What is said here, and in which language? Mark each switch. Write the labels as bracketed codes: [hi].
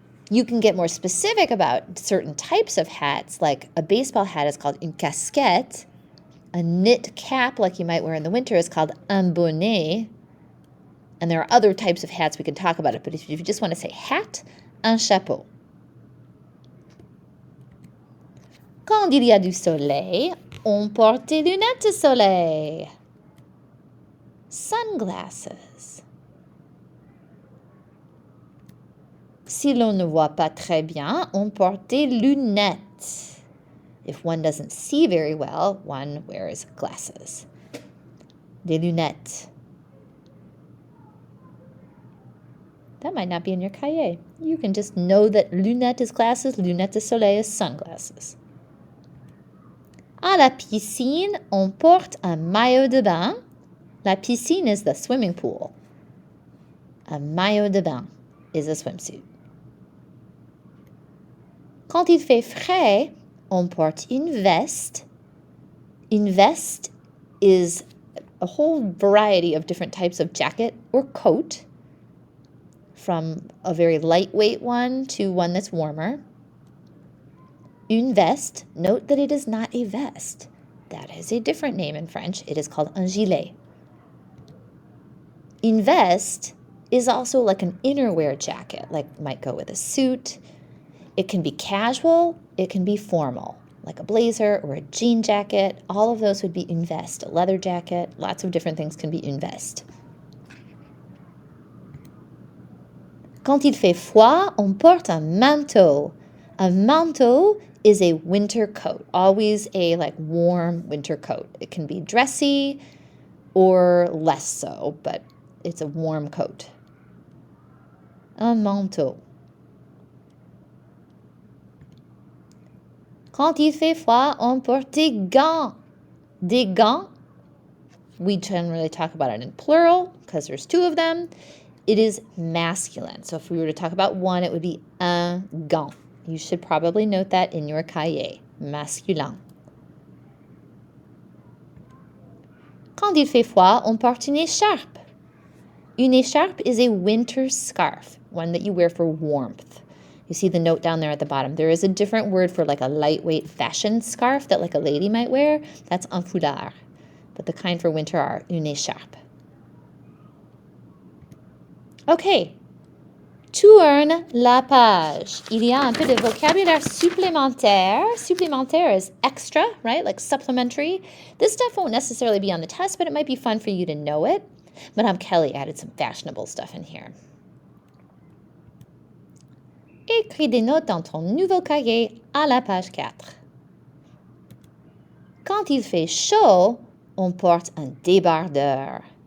[en] You can get more specific about certain types of hats, like a baseball hat is called une casquette. A knit cap, like you might wear in the winter, is called un bonnet. And there are other types of hats we can talk about it, but if you just want to say hat, un chapeau. [fr] Quand il y a du soleil, on porte des lunettes de soleil. [en] Sunglasses. [fr] Si l'on ne voit pas très bien, on porte des lunettes. [en] If one doesn't see very well, one wears glasses. [fr] Des lunettes. [en] That might not be in your cahier. You can just know that lunette is glasses, lunettes de soleil is sunglasses. [fr] À la piscine, on porte un maillot de bain. [en] La piscine is the swimming pool. A maillot de bain is a swimsuit. [fr] Quand il fait frais, on porte une veste. [en] Une veste is a whole variety of different types of jacket or coat, from a very lightweight one to one that's warmer. Une veste, note that it is not a vest. That is a different name in French. It is called un gilet. Une veste is also like an innerwear jacket, like might go with a suit. It can be casual, it can be formal, like a blazer or a jean jacket. All of those would be une veste. A leather jacket, lots of different things can be une veste. [fr] Quand il fait froid, on porte un manteau. [en] A manteau is a winter coat, always a warm winter coat. It can be dressy or less so, but it's a warm coat. [fr] Un manteau. Quand il fait froid, on porte des gants. [en] Des gants, we generally talk about it in plural because there's two of them. It is masculine. So if we were to talk about one, it would be un gant. You should probably note that in your cahier. [fr] Masculin. Quand il fait froid, on porte une écharpe. [en] Une écharpe is a winter scarf, one that you wear for warmth. You see the note down there at the bottom. There is a different word for like a lightweight fashion scarf that like a lady might wear. That's un foulard. But the kind for winter are une écharpe. [fr] Okay. Tourne la page. Il y a un peu de vocabulaire supplémentaire. [en] Supplémentaire is extra, right? Like supplementary. This stuff won't necessarily be on the test, but it might be fun for you to know it. Madame Kelly added some fashionable stuff in here. [fr] Écris des notes dans ton nouveau cahier à la page 4. Quand il fait chaud, on porte un débardeur.